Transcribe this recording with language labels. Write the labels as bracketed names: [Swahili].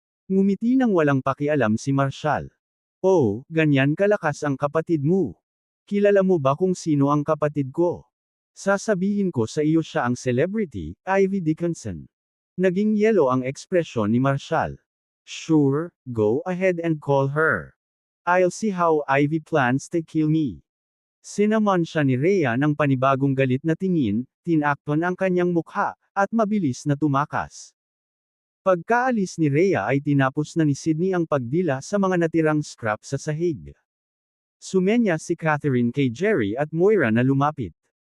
[Filipino] Ngumiti nang walang pakialam si Marshall. Oh, ganyan kalakas ang kapatid mo. Kilala mo ba kung sino ang kapatid ko? Sasabihin ko sa iyo siya ang celebrity, Ivy Dickinson. Naging yelo ang ekspresyon ni Marshall. [English] Sure, go ahead and call her. I'll see how Ivy plans to kill me. [Filipino] Sinamon siya ni Rhea ng panibagong galit na tingin, tinakton ang kanyang mukha, at mabilis na tumakas. Pagkaalis ni Rhea ay tinapos na ni Sydney ang pagdila sa mga natirang scrap sa sahig. Sumenya si Catherine kay Jerry at Moira na lumapit.